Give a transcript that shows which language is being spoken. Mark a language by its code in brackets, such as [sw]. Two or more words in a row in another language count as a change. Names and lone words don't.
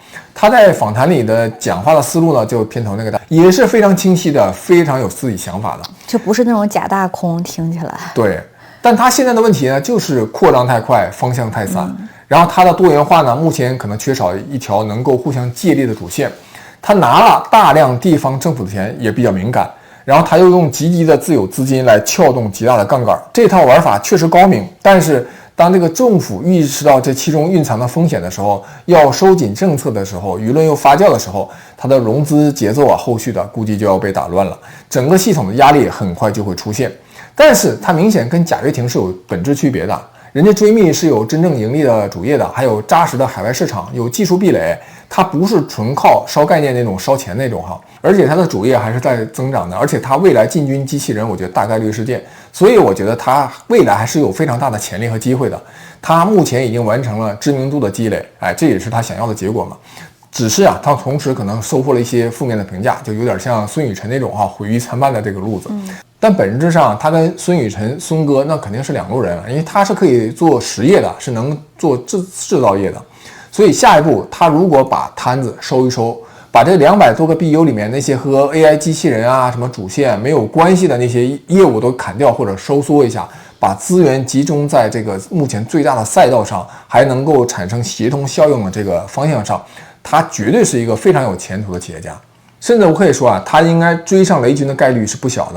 [zh] 他在訪談裡的講話的思路呢，就片頭那個也是非常清晰的，非常有自己想法的，就不是那种假大空，听起来对。但他現在的問題呢，就是擴張太快，方向太散。然後他的多元化呢，目前可能缺少一條能夠互相借力的主線。他拿了大量地方政府的錢，也比較敏感。然後他又用極低的自有資金來撬動極大的槓桿。這套玩法確實高明，但是當這個政府意識到這其中蘊藏的風險的時候，要收緊政策的時候，輿論又發酵的時候，他的融資節奏啊，後續的估計就要被打亂了，整個系統的壓力很快就會出現。但是它明顯跟賈躍亭是有本質區別的，人家追觅是有真正盈利的主業的，還有扎實的海外市場，有技術壁壘，它不是純靠燒概念那種燒錢那種哈，而且它的主業還是在增長的，而且它未來进軍機器人，我覺得大概率事件，所以我覺得它未來還是有非常大的潛力和機會的。它目前已經完成了知名度的積累，这也是他想要的結果嘛。只是啊，他同时可能收穫了一些負面的評價，就有點像孫宇晨那種毀譽參半的這個路子。但本質上，他跟孫宇晨、孫哥那肯定是兩路人，因為他是可以做實業的，是能做製造業的。所以下一步，他如果把攤子收一收，把這200多個 BU 裡面那些和 AI 機器人啊、什麼主線沒有關係的那些業務都砍掉或者收縮一下，把資源集中在這個目前最大的賽道上，還能夠產生協同效應的這個方向上，他絕對是一個非常有前途的企業家。甚至我可以說啊，他應該追上雷軍的概率是不小的。